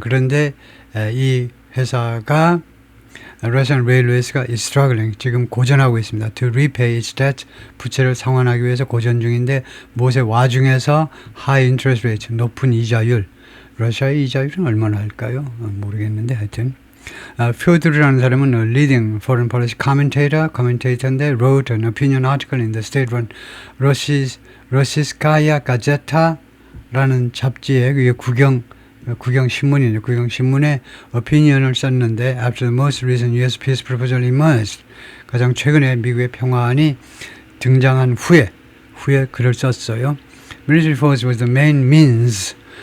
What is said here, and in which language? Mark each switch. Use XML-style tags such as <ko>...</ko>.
<ko>그런데 이 회사가 Russian Railways가</ko> <en>is struggling.</en> <ko>지금 고전하고 있습니다.</ko> <en>To repay its debt.</en> <ko>부채를 상환하기 위해서 고전 중인데 무엇의 와중에서</ko> <en>high interest rate.</en> <ko>높은 이자율. 러시아의 이자율은 얼마나 할까요? 모르겠는데 하여튼</ko> <en>Fyodor이라는 사람은 a leading foreign policy commentator인데 wrote an opinion article in the state-run Rossiyskaya Gazeta</en> <ko>라는 잡지에 그게 국영 신문이죠. 국영 신문에 opinion을 썼는데</ko> <en>after the most recent U.S. peace proposal emerged</en> <ko>가장 최근에 미국의 평화안이 등장한 후에 글을 썼어요.</ko> <en>Military force was the main means.</en>